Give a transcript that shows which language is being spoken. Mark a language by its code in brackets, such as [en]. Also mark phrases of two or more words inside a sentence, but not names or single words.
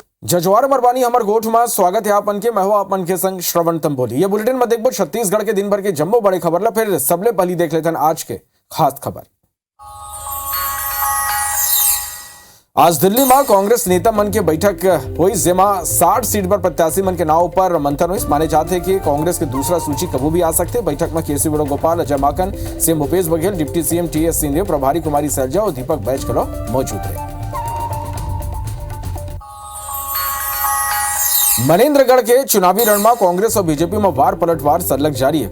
[hne] जजवार मरवानी हमर गोठ में स्वागत है आपन के। मैं हूं आपन के संग श्रवण तंबोली। ये बुलेटिन में देखबो छत्तीसगढ़ के दिन भर के जम्मो बड़े खबर ला। फिर सबले पहली देख लेते हैं आज के खास खबर। आज दिल्ली में कांग्रेस नेता मन के बैठक हुई, जेमा 60 सीट पर प्रत्याशी मन के नाव पर मंथन हुई। माने जाते हैं कि कांग्रेस के दूसरा सूची कभी भी आ सकते। बैठक में केसी वेणुगोपाल, अजय माकन, सीएम भूपेश बघेल, डिप्टी सीएम टीएस सिंहदेव, प्रभारी कुमारी सैलजा और दीपक बैजकलो मौजूद रहे। मनेन्द्रगढ़ के चुनावी रण में कांग्रेस और बीजेपी में वार पलटवार सरलग जारी है।